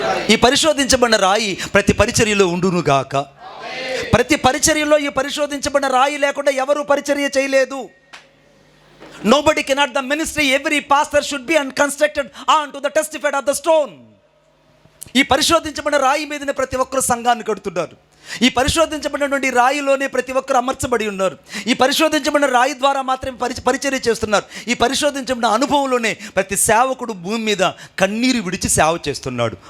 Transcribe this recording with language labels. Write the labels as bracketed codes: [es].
[te] ఈ పరిశోధించబడిన రాయి ప్రతి పరిచర్యలో ఉండునుగాక. ప్రతి పరిచర్యలో ఈ పరిశోధించబడిన రాయి లేకుండా ఎవరు పరిచర్య చేయలేదు. [en] Nobody cannot the ministry. Every pastor should be constructed onto the testified of the stone. [te] ఈ పరిశోధించబడిన రాయి మీదనే ప్రతి ఒక్కరు సంఘాన్ని కడుతున్నారు. ఈ పరిశోధించబడినటువంటి రాయిలోనే ప్రతి ఒక్కరు అమర్చబడి ఉన్నారు. ఈ పరిశోధించబడిన రాయి ద్వారా మాత్రమే పరిచర్య చేస్తున్నారు. ఈ పరిశోధించబడిన అనుభవంలోనే ప్రతి సేవకుడు భూమి మీద కన్నీరు విడిచి సేవ చేస్తున్నాడు.